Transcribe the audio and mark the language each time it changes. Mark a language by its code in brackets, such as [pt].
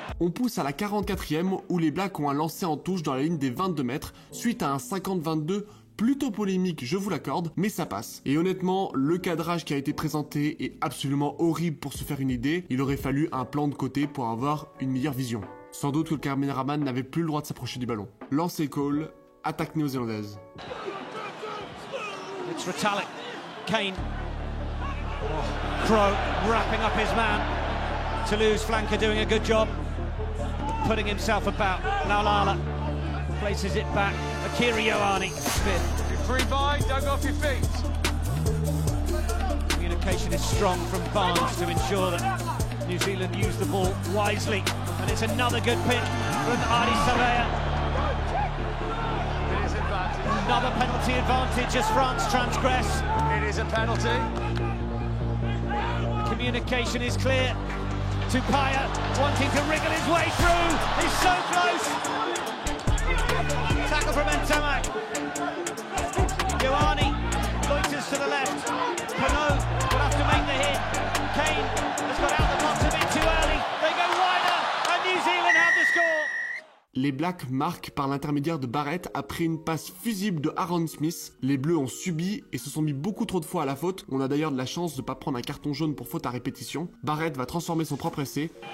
[fr] On pousse à la 44e où les Blacks ont un lancer en touche dans la ligne des 22 mètres suite à un 50-22 plutôt polémique, je vous l'accorde, mais ça passe. Et honnêtement, le cadrage qui a été présenté est absolument horrible pour se faire une idée. Il aurait fallu un plan de côté pour avoir une meilleure vision. Sans doute que le caméraman n'avait plus le droit de s'approcher du ballon. Lancer call, attaque néo-zélandaise. [en] It's Retallick, Kane, Crowe wrapping up his man. Toulouse flanker doing a good job, putting himself about. Laulala places it back. Akira Ioane, Smith. You're free by, don't go off your feet. Communication is strong from Barnes to ensure that New Zealand use the ball wisely. And it's another good pick from Ardie Savea. It is advantage. Another penalty advantage as France transgress. It is a penalty. Communication is clear. Tupaia wanting to wriggle his way through. He's so close. Tackle from Ntamak. Ioane loiters to the left. Penaud will have to make the hit. Kane has got out the box a bit too early. They go wider and New Zealand have the score. [fr] Les Blacks marquent par l'intermédiaire de Barrett après une passe fusible de Aaron Smith. Les Bleus ont subi et se sont mis beaucoup trop de fois à la faute. On a d'ailleurs de la chance de ne pas prendre un carton jaune pour faute à répétition. Barrett va transformer son propre essai.